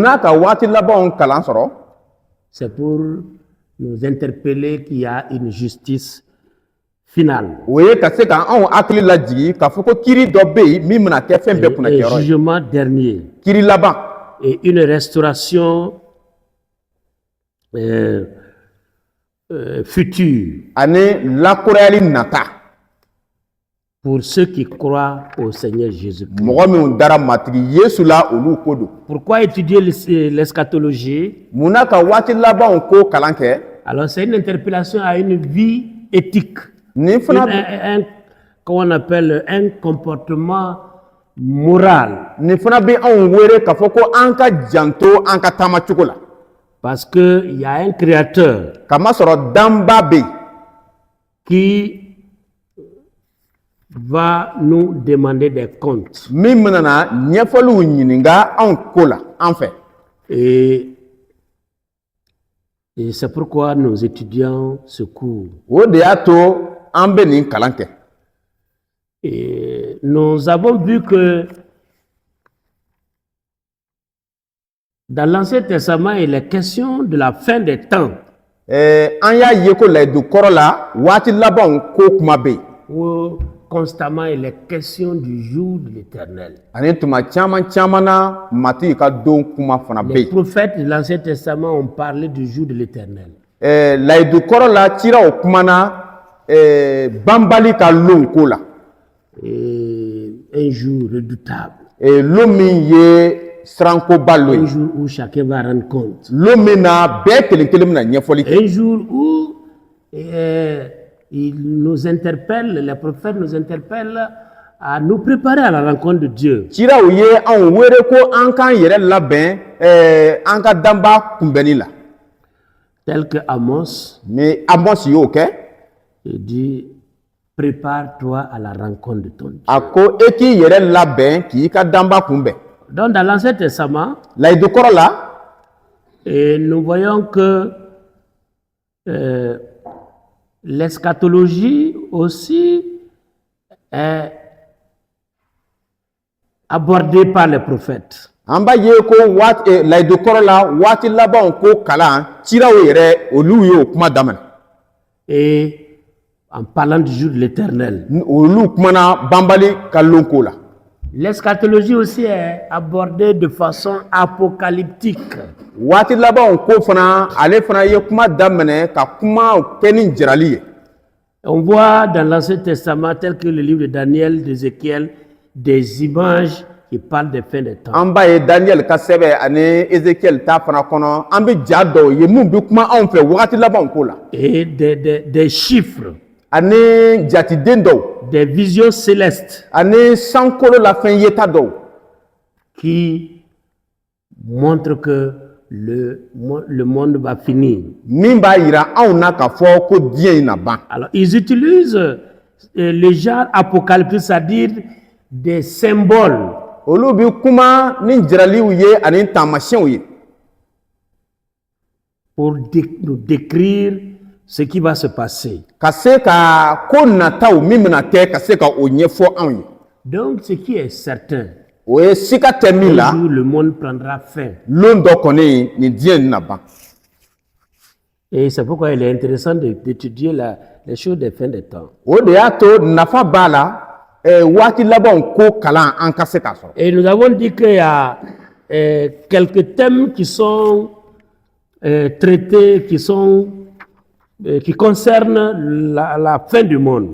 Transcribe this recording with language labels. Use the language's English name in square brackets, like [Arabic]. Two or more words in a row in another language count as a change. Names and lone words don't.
[French] C'est pour nous interpeller qu'il y a une justice finale. Un jugement dernier. Et une restauration futur [Bambara] ani lakurayali nata [French] pour ceux qui croient au Seigneur Jésus-Christ. [Bambara] mɔgɔ minnu dara matigi Yesu la olu ko don. [French] Pourquoi étudier l'eschatologie? [Bambara] Munna ka waati labanw ko kalan kɛ? [French] Alors c'est une interpellation à une vie éthique, [Bambara] Nin fana [French] comment on appelle un comportement moral. [Bambara] Nin fana bɛ anw wele k'a fɔ ko an ka janto an ka taama cogo la. [French] Parce qu'il y a un créateur [Bambara] Kamasɔrɔ danba bɛ yen [French] qui va nous demander des comptes. [Bambara] min bɛna ɲɛfɔliw ɲininka anw ko la an fɛ. [French] Et c'est pourquoi nous étudions ce cours. [Bambara] O de y'a to an bɛ nin kalan kɛ. [French] Et nous avons vu que dans l'Ancien Testament, il est question de la fin des temps. [Bambara] An y'a ye ko layidu kɔrɔ la waati labanw ko kuma bɛ yen. [French] Où constamment il est question du jour de l'Éternel. [Bambara] Ani tuma caman na matigi ka don kuma fana bɛ [French] Les [Bambara] yen. [French] prophètes de l'Ancien Testament ont parlé du jour de l'Éternel. [Bambara] Layidu kɔrɔ la ciraw kumana banbali ka lon ko la. [French] Et un jour redoutable. [Bambara] Lon min ye sirankoba lo [French] Un [Bambara] ye. [French] jour où chacun va rendre compte. [Bambara] Lon min na bɛɛ kelen kelen bɛna ɲɛfɔli kɛ. [French] Un jour où il nous interpelle, les prophètes nous interpellent à nous préparer à la rencontre de Dieu. [Bambara] Ciraw ye anw wele ko an k'an yɛrɛ labɛn an ka danba kunbɛnni la. [French] Tel que Amos [Bambara] Mais Amos y'o kɛ. [French] dit, prépare-toi à la rencontre de ton Dieu. [Bambara] A ko e k'i yɛrɛ labɛn k'i ka danba kunbɛn. [French] Donc dans l'Ancien Testament, [Bambara] Layidu kɔrɔ la [French] et nous voyons que l'eschatologie aussi est abordée par les prophètes. [Bambara] an b'a ye ko layidu kɔrɔ la waati labanw ko kalan ciraw yɛrɛ olu y'o kuma daminɛ. [French] Et en parlant du jour de l'Éternel. [Bambara] Olu kumana banbali ka lon ko la. [French] L'eschatologie aussi est abordée de façon apocalyptique. [Bambara] Waati labanw ko fana ale fana ye kuma daminɛ ka kuma kɛ ni jirali ye. [French] On voit dans l'Ancien Testament, tel que le livre de Daniel, d'Ézéchiel, des images qui parlent des fins des temps. [Bambara] An b'a ye Daniel ka sɛbɛn ani Ezekiel ta fana kɔnɔ an bɛ ja dɔw ye mun bɛ kuma anw fɛ wagati labanw ko la. [French] Et des chiffres, [Bambara] Ani jatiden dɔw [French] des visions célestes [Bambara] ani sankolo la fɛn yeta dɔw [French] qui montrent que le monde va finir. [Bambara] min b'a yira anw na k'a fɔ ko diɲɛ in na ban. [French] Alors, ils utilisent le genre apocalyptique, c'est-à-dire des symboles [Bambara] Olu bi kuma ni jiraliw ye ani taamasiyɛnw ye [French] pour nous décrire ce qui va se passer. [Bambara] ka se ka ko nataw min bɛna kɛ ka se ka o ɲɛfɔ anw ye. [French] Donc, ce qui est certain, [Bambara] O ye sika tɛ min la [French] un jour le monde prendra fin. [Bambara] lon dɔ kɔni nin diɲɛ in na ban. [French] Et c'est pourquoi il est intéressant d'étudier les choses des fins des temps. [Bambara] O de y'a to nafa b'a la waati labanw ko kalan an ka se k'a sɔrɔ. [French] Et nous avons dit qu'il y a quelques thèmes qui sont traités, qui concernent la fin du monde.